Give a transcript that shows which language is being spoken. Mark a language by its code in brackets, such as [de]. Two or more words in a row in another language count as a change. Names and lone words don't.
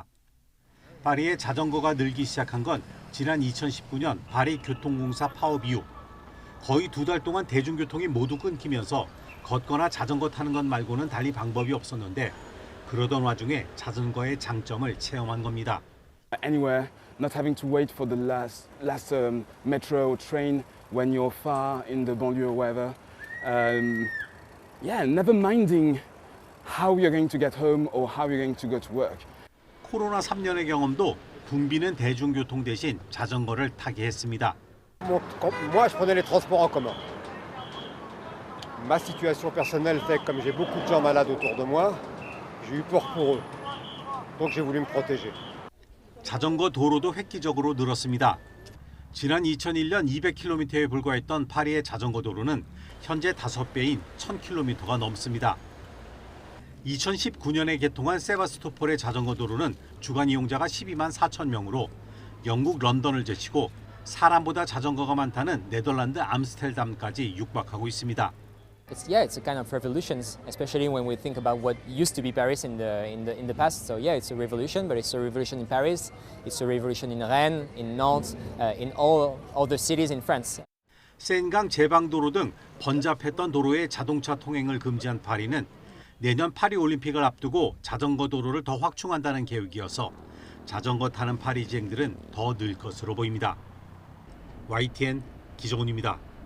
[ko] 파리에 자전거가 늘기 시작한 건 지난 2019년 파리 교통공사 파업 이후 거의 2달 동안 대중교통이 모두 끊기면서 걷거나 자전거 타는 것 말고는 달리 방법이 없었는데 그러던 와중에 자전거의 장점을 체험한 겁니다. [en] Anywhere, not having to wait for the last metro or train when you're far in the banlieue or wherever. Never minding how you're going to get home or how you're going to go to work. [ko] 코로나 3년의 경험도 붐비는 대중교통 대신 자전거를 타게 했습니다. [fr] Moi, je prenais les transports en commun. Ma situation personnelle fait que comme j'ai beaucoup de gens malades autour de moi, j'ai eu peur pour eux. Donc j'ai voulu me protéger. [ko] 자전거 도로도 획기적으로 늘었습니다. 지난 2001년 200km에 불과했던 파리의 자전거 도로는 현재 5배인 1000km가 넘습니다. 2019년에 개통한 세바스토폴의 자전거 도로는 주간 이용자가 12만 4천 명으로 영국 런던을 제치고 사람보다 자전거가 많다는 네덜란드 암스테르담까지 육박하고 있습니다. [en] It's a kind of revolution, especially when we think about what used to be Paris in the past. So yeah, it's a revolution, but it's a revolution in Paris, it's a revolution in Rennes, in Nantes, in all other cities in France. [ko] 센강 제방도로 등 번잡했던 도로의 자동차 통행을 금지한 파리는 내년 파리 올림픽을 앞두고 자전거 도로를 더 확충한다는 계획이어서 자전거 타는 파리지행들은 더 늘 것으로 보입니다. YTN 기정훈입니다.